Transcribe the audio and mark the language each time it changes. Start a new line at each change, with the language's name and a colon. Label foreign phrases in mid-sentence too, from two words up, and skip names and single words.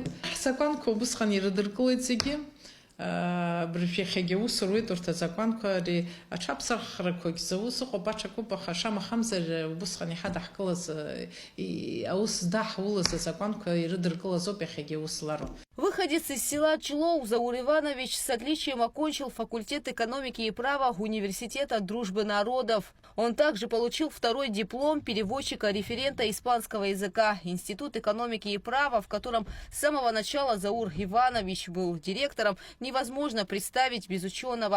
Abkhazian: Ҳзакәанқәа убысҟан ирыдыркылеит зегьы. Брифиахьагьы аус руеит урҭ азакәанқәа, ари аҽаԥсахрақәагь заус ыҟоуп, аҽакуп, аха шамахамзар убысҟан иҳадаҳкылаз аус здаҳулаз азакәанқәа ирыдыркылазоуп иахьагьы аус лароуп.
Russian: Выходец из села Члоу, Заур Иванович с отличием окончил факультет экономики и права Университета Дружбы народов. Он также получил второй диплом переводчика-референта испанского языка. Институт экономики и права, в котором с самого начала Заур Иванович был директором, невозможно представить без ученого.